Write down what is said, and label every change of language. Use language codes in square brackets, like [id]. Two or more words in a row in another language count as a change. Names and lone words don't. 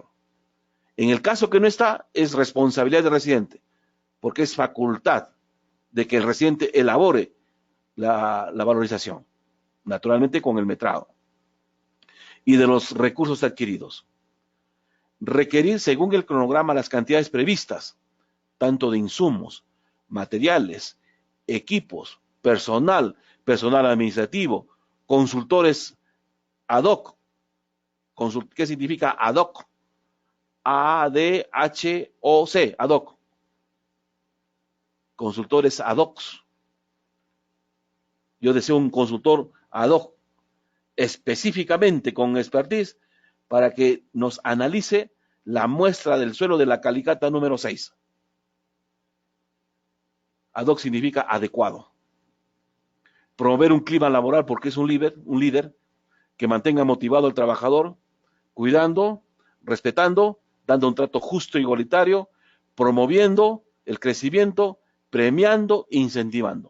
[es] En el caso que no está, es responsabilidad del residente, porque es facultad de que el residente elabore la valorización, naturalmente con el metrado, y de los recursos adquiridos. Requerir según el cronograma las cantidades previstas, tanto de insumos, materiales, equipos, personal administrativo, consultores [la] ad hoc. [es] ¿Qué significa [la] ad hoc? [es] A-D-H-O-C, [la] ad hoc. Consultores ad hoc. [es] Yo deseo un consultor [la] ad hoc, [es] específicamente con expertise, para que nos analice la muestra del suelo de la Calicata número 6. [la] Ad hoc [es] significa adecuado. Promover un clima laboral porque es un líder que mantenga motivado al trabajador, cuidando, respetando, dando un trato justo e igualitario, promoviendo el crecimiento, premiando e incentivando.